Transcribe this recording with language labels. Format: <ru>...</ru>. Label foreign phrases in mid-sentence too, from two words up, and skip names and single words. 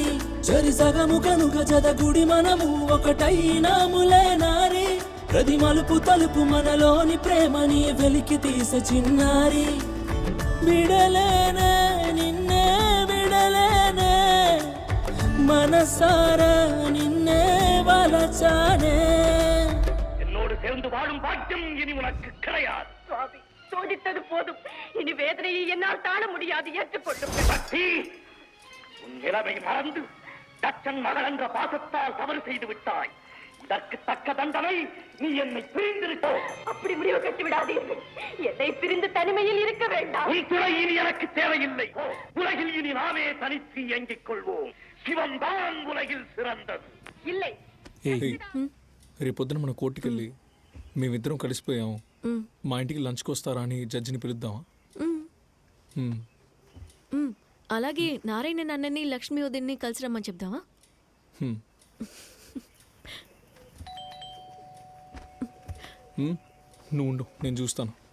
<te>చరి సగము కనుక జదగుడి మనము ఒకటైనాములే నారి ప్రతి మలుపు తలుపు మనలోని ప్రేమని వెలికి తీసే చిన్నారి. విడలేనే నిన్నే విడలేనే మనసారా నిన్నే వలచానే.</te> <ta>என்னோடு சேர்ந்து வாழும் பாக்கியம் இனி உனக்கு கிடையாது. சுவாமி, சோதித்தது போதும். இனி வேதனையை என்னால் தாழ முடியாது. ஏற்றுக்கொள்ளும். சக்தி, உன் நிலைமை மறந்து தச்சன் மகள் என்ற பாசத்தால் தவறு செய்து விட்டாய். இதற்கு தக்க தண்டனை நீ என்னை பிரிந்திருக்கோ. அப்படி முடிவு கட்டி விடாதீர்கள். என்னை பிரிந்து தனிமையில் இருக்க வேண்டாம். உன் துணை இனி எனக்கு தேவையில்லை. உலகில் இனி நாமே தனித்து இயங்கிக் கொள்வோம். சிவம் தான் உலகில் சிறந்தது. இல்லை.</ta> <te>రేపొద్దున మన కోర్టుకి వెళ్ళి మేమిద్దరం కలిసిపోయాము, మా ఇంటికి లంచ్కి వస్తారా అని జడ్జిని పిలుద్దామా? అలాగే నారాయణ అన్నని లక్ష్మీ వదిన్ని కలిసి రమ్మని చెప్దామా? నువ్వు ఉండు, నేను చూస్తాను.</te>